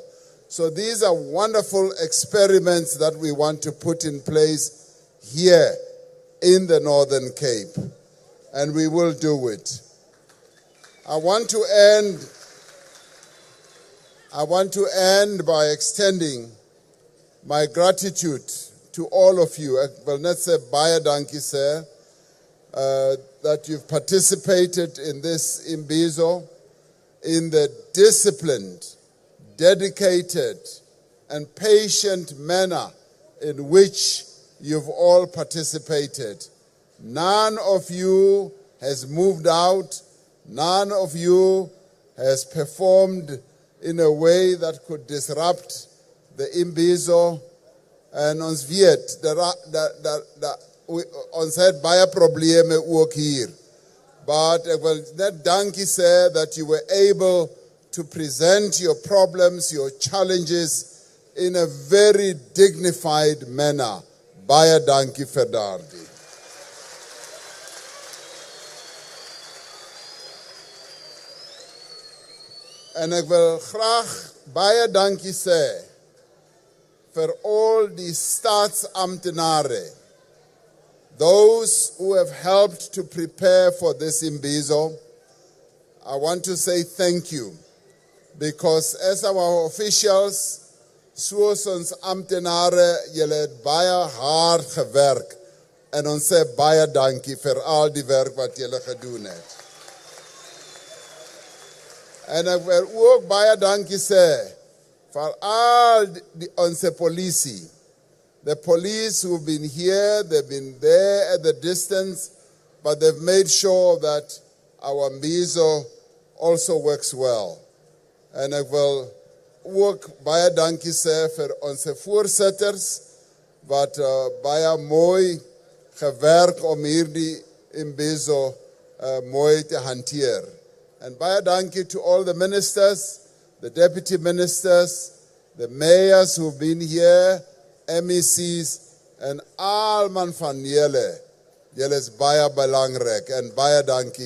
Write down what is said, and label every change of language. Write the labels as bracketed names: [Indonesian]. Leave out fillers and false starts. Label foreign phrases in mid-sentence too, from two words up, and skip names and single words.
[English] So these are wonderful experiments that we want to put in place here in the Northern Cape, and we will do it. I want to end by extending my gratitude to all of you. [Afrikaans] Ek wil net sê baie dankie sê [English] that you've participated in this Imbizo in the disciplined, dedicated, and patient manner in which you've all participated. None of you has moved out. None of you has performed in a way that could disrupt the Imbizo. [Afrikaans] En ons weet, ons het baie probleme ook hier. [English] But [Afrikaans] ek wil net dankie sê [English] that you were able to present your problems, your challenges in a very dignified manner. [Afrikaans] Baie dankie vir daardie. En ek wil graag baie dankie sê [English] for all the staatsamptenare, those who have helped to prepare for this Imbizo. I want to say thank you, because as our officials, [Afrikaans] soos ons amptenare, julle het baie hard gewerk, en ons sê baie dankie vir al die werk wat julle gedoen het. En ek wil ook baie dankie sê [English] for all [Afrikaans] onze politie. [English] The police who've been here, they've been there at the distance, but they've made sure that our Imbizo also works well. [Afrikaans] En ek wil ook baie dankie sê vir onze voorsitters, wat baie mooi gewerk om hierdie Imbizo mooi te hanteer. [English] And [Afrikaans] baie dankie [English] to all the ministers, the deputy ministers, the mayors who've been here, MECs, and [Afrikaans] al man van julle. Julle is baie belangrijk, and baie dankie.